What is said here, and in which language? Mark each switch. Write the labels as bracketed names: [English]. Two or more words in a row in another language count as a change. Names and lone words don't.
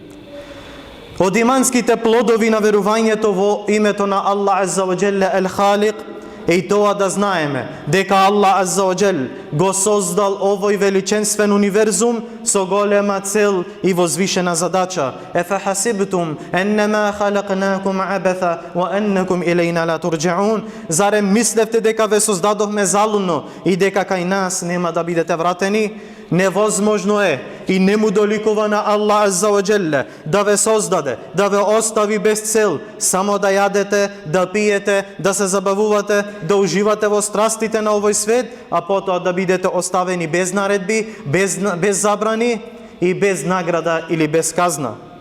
[Macedonian] Од иманските плодови на верувањето во името на Аллах [Arabic] عز وجل [Macedonian] Ел Халик е и тоа да знаеме дека Аллах [Arabic] عز وجل [Macedonian] го создал овој величенствен универзум со голема цел и возвишена задача. [Arabic] أفحسبتم أنما خلقناكم عبثا وأنكم إلينا لا ترجعون. [Macedonian] Зарем мислевте дека ве создадовме залудно и дека кај нас нема да бидете вратени? Невозможно е и не му доликува на Аллах [Arabic] عز وجل [Macedonian] да ве создаде, да ве остави без цел, само да јадете, да пиете, да се забавувате, да уживате во страстите на овој свет, а потоа да бидете оставени без наредби, без забрани и без награда или без казна.